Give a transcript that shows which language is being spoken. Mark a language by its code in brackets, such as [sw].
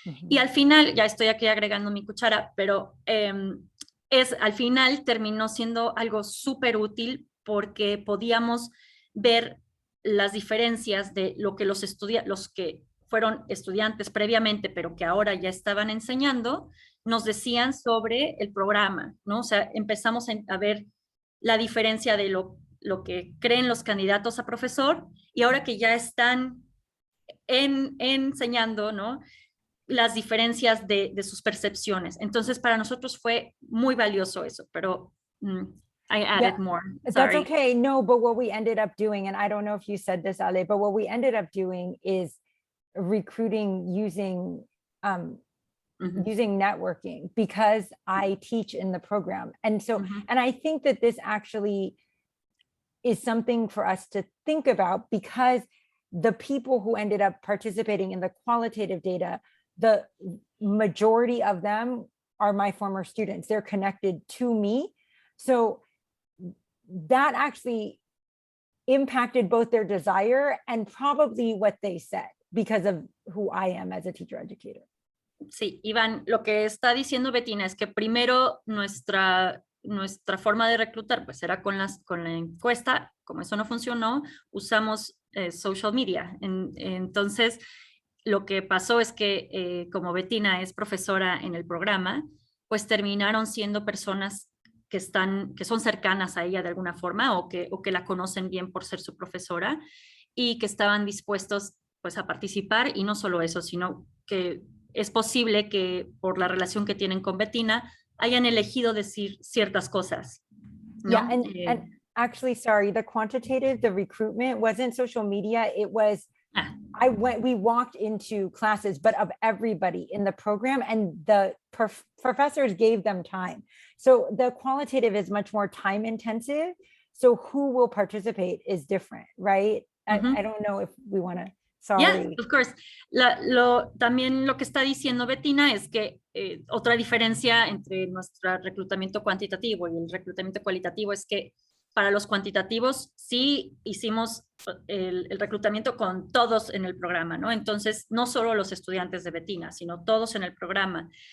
[es] Y al final, ya estoy aquí agregando mi cuchara, pero al final terminó siendo algo súper útil porque podíamos ver las diferencias de lo que los que fueron estudiantes previamente, pero que ahora ya estaban enseñando, nos decían sobre el programa, ¿no? O sea, empezamos a ver la diferencia de lo que creen los candidatos a profesor y ahora que ya están enseñando, ¿no? Las diferencias de sus percepciones. Entonces, para nosotros fue muy valioso eso, pero [en] I added more. Sorry. That's okay. No, but what we ended up doing, and I don't know if you said this, Ale, but what we ended up doing is recruiting using networking because I teach in the program. And so, and I think that this actually is something for us to think about because the people who ended up participating in the qualitative data, the majority of them are my former students. They're connected to me. So that actually impacted both their desire and probably what they said because of who I am as a teacher educator. [es] Sí, Iván, lo que está diciendo Bettina es que primero nuestra forma de reclutar pues era con la encuesta. Como eso no funcionó, usamos social media. Entonces, lo que pasó es que como Bettina es profesora en el programa, pues terminaron siendo personas que son cercanas a ella de alguna forma o que la conocen bien por ser su profesora y que estaban dispuestos pues a participar, y no solo eso, sino que es posible que por la relación que tienen con Bettina hayan elegido decir ciertas cosas, ¿no? [en] Yeah, and actually, sorry, the quantitative, the recruitment wasn't social media. It was, we walked into classes, but of everybody in the program, and the professors gave them time. So the qualitative is much more time intensive. So who will participate is different, right? I don't know if we want to. Sorry. Yeah, of course. [es] También lo que está diciendo Bettina es que otra diferencia entre nuestro reclutamiento cuantitativo y el reclutamiento cualitativo es que para los cuantitativos sí hicimos el reclutamiento con todos en el programa, ¿no? Entonces, no solo los estudiantes de Bettina, sino todos en el programa.